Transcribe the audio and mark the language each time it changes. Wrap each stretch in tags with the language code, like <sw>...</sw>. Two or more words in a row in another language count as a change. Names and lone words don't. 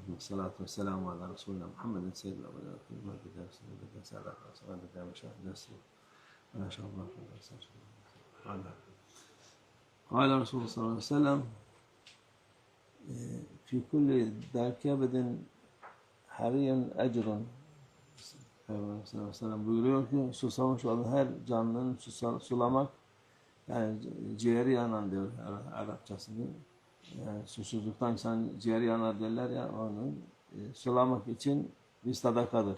<ar>والصلاة والسلام على رسولنا محمد سيد الأولين والآخرين ما شاء الله. قال رسول الله صلى الله عليه وسلم في كل دركبة حري أجر.</ar> <tr>Peygamber sallallahu aleyhi ve sellem buyuruyor ki susamış olan her canlının sulamak, yani ciğeri yanan diyor Arapçasını. Yani susuzluktan insan ciğeri yanar derler ya, onun sulamak için bir sadakadır.</tr>